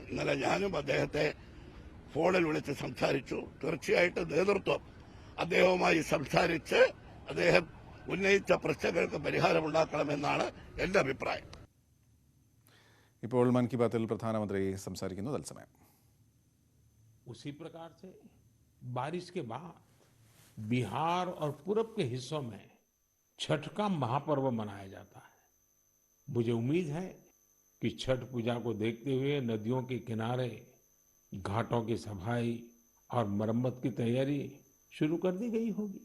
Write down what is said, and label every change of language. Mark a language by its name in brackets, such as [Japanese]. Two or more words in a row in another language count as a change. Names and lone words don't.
[Malayalam] ഇന്നലെ ഞാനും അദ്ദേഹത്തെ ഫോണിൽ വിളിച്ച് സംസാരിച്ചു. തീർച്ചയായിട്ടും നേതൃത്വം അദ്ദേഹവുമായി സംസാരിച്ച് അദ്ദേഹം ഉന്നയിച്ച പ്രശ്നങ്ങൾക്ക് പരിഹാരമുണ്ടാക്കണമെന്നാണ് എന്റെ അഭിപ്രായം. ഇപ്പോൾ മൻ കി ബാത്തിൽ പ്രധാനമന്ത്രി സംസാരിക്കുന്നു. തത്സമയം. [Hindi] उसी प्रकार से बारिश के बाद बिहार और पूरब के हिस्सों में छठ का महापर्व मनाया जाता है. मुझे उम्मीद है कि छठ पूजा को देखते हुए नदियों के किनारे घाटों की सफाई और मरम्मत की तैयारी शुरू कर दी गई होगी.